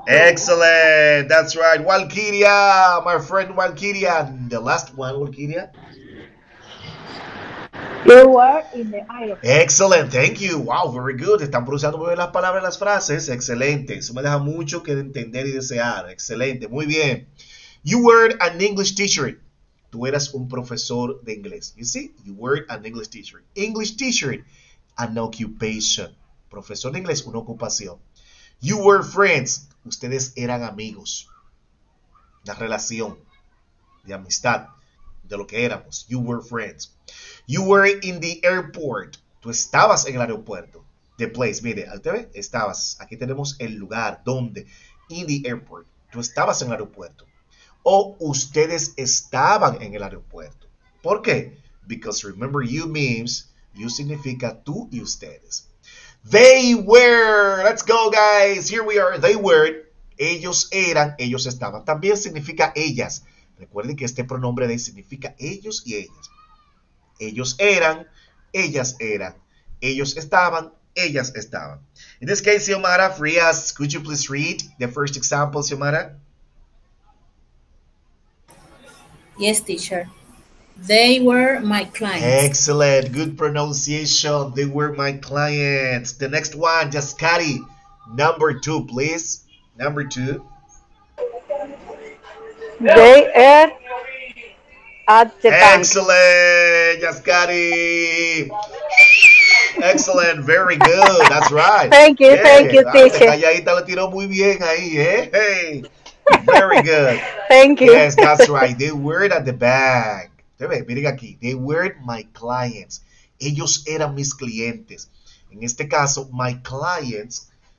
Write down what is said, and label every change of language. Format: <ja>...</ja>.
<en>Excellent. That's right. Walkiria, my friend Walkiria. And the last one, Walkiria. You were in the airport. Excellent. Thank you. Wow, very good.</en> <es>Están pronunciando muy bien las palabras y las frases. Excelente. Eso me deja mucho que entender y desear. Excelente. Muy bien.</es> <en>You were an English teacher.</en> <es>Tú eras un profesor de inglés.</es> <en>You see? You were an English teacher. English teacher, an occupation.</en> <es>Profesor de inglés, una ocupación.</es> <en>You were friends.</en> <es>Ustedes eran amigos. Una relación de amistad, de lo que éramos.</es> <en>You were friends. You were in the airport.</en> <es>Tú estabas en el aeropuerto.</es> <en>The place,</en> <es>mire, ¿usted ve? Estabas. Aquí tenemos el lugar, donde.</es> <en>In the airport.</en> <es>Tú estabas en el aeropuerto. O ustedes estaban en el aeropuerto. ¿Por qué?</es> <en>Because remember, you means, you</en> <es>significa tú y ustedes.</es> <en>They were. Let's go, guys. Here we are. They were.</en> <es>Ellos eran, ellos estaban. También significa ellas. Recuerden que este pronombre de significa ellos y ellas. Ellos eran, ellas eran. Ellos estaban, ellas estaban.</es> <en>In this case, Xiomara Frias, could you please read the first example, Xiomara? Yes, teacher. They were my clients. Excellent. Good pronunciation. They were my clients. The next one, Jaskari. Number 2, please. Number 2. They are at the bank. Excellent, Jaskari. Excellent, very good. That's right. Thank you, Yeah. thank you, teacher.</en> <es>Calladita le tiró muy bien ahí, ¿eh? Hey.</es> <en>Very good. Thank you. Yes, that's right. They were at the bank.</en> <es>Miren aquí.</es> <en>They were my clients.</en> <es>Ellos eran mis clientes. En este caso,</es> <en>my clients.</en>